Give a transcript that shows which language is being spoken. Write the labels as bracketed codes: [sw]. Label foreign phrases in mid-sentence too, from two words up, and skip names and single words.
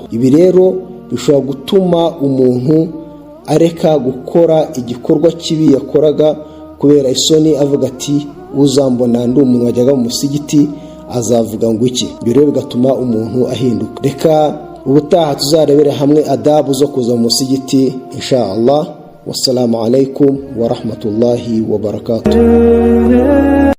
[rw] Ibi rero bishobora gutuma umuntu areka gukora igikorwa kibi yakoraga kubera isoni, avuga ati uzambona ndi umuntu wajyaga mu musigiti azavuga ngo iki. Ibyo rero bigatuma umuntu ahinduka. Reka ubutaha tuzarebere hamwe adabu zo kuza mu musigiti [ar] إن شاء الله. السلام عليكم ورحمة الله وبركاته.